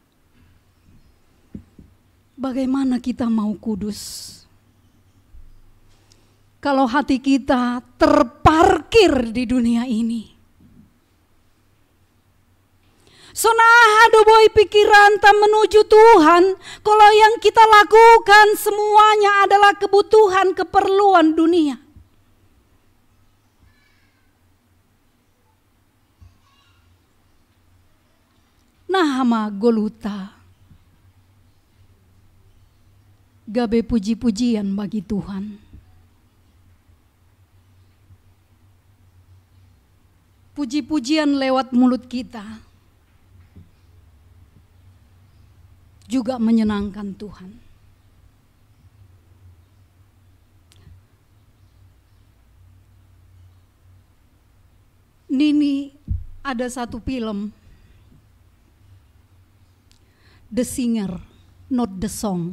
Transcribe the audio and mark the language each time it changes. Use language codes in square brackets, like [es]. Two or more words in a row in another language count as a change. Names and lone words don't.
[id] Bagaimana kita mau kudus kalau hati kita terparkir di dunia ini? [bts] Sonaha doboi pikiran tak [id] menuju Tuhan kalau yang kita lakukan semuanya adalah kebutuhan keperluan dunia. [bts] Nahama goluta. [id] Gabe puji-pujian bagi Tuhan. Puji-pujian lewat mulut kita juga menyenangkan Tuhan. Nini ada satu film, [en] The Singer, Not the Song.